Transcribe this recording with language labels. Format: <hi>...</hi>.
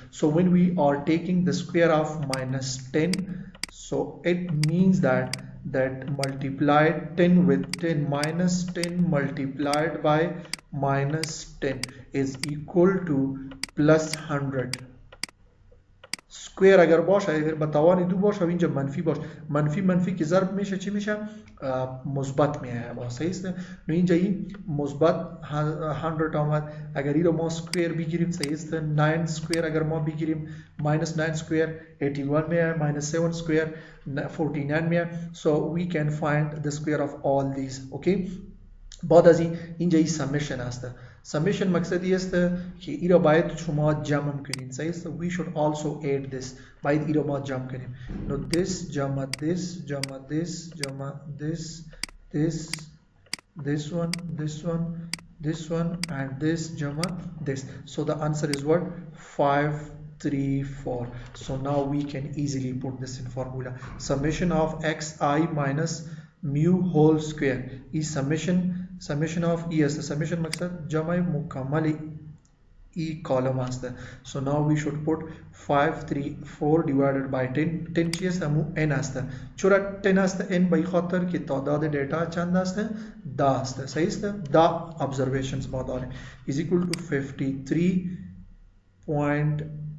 <en>So when we are taking the square of minus 10, so it means that multiply 10 with 10 minus 10 multiplied by minus 10 is equal to plus 100.</en> <fa>سکویر اگر باشه اگر به توان دو باشه و اینجا منفی باشه منفی منفی که ضرب میشه چی میشه مثبت میایه با صحیح است نو اینجا این مثبت 100 آمد اگر این رو ما سکویر بگیریم صحیح است 9 سکویر اگر ما بگیریم minus 9 square 81 میایه minus 7 square 49 میایه</fa> <en>so we can find the square of all these.</en> <fa>okay بعد از اینجا این سمیشن است. سمیشن مقصدی است که ای را باید شما جمع کنین صحیح است.</fa> <en>we should also add this</en> <fa>باید ای را ما جمع کنیم.</fa> <en>Now this جمع this جمع this جمع this this this one this one this one and this جمع this. So the answer is what 5 3 4. So now we can easily put this in formula. Summation of xi minus mu whole square is summation of e</en> <fa>است. summation مقصد جمع مکمل e column است.</fa> <en>So now we should put 5 3 4 divided by 10</en> <fa>10 چی است همون n است. چرا 10 است n به خاطر که تعداد دیتا چند است 10 است صحیح است 10 observations ما داریم</fa> <en>is equal to 53.4.</en>